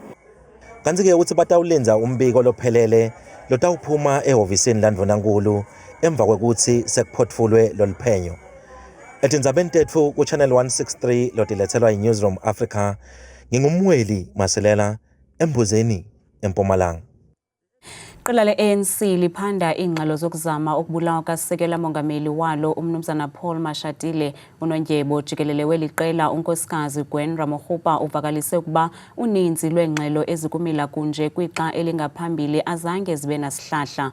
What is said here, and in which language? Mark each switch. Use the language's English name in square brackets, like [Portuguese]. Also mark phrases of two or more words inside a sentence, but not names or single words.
[Swati] Kanti-ke uthi batawulenza umbiko lophelele lotawuphuma ehhovisini landvonankulu emva kwekuthi sekuphotfulwe loliphenyo. Etindzabeni tetfu ku Channel 163 lotilethelwa yiNewsroom Africa, ngingumweli Maselela Embozeni eMpumalanga. [Xhosa] Iqela le-ANC liphanda ingxelo zokuzama ukubulawa kasekela mongameli walo umnumzana Paul Mashatile. Unondyebo jikelele weli qela unkosikazi Gwen Ramokgopa uvakalise ukuba uninzi lweengxelo ezikumila kunje kwixa elingaphambili azange zibe nasihlahla.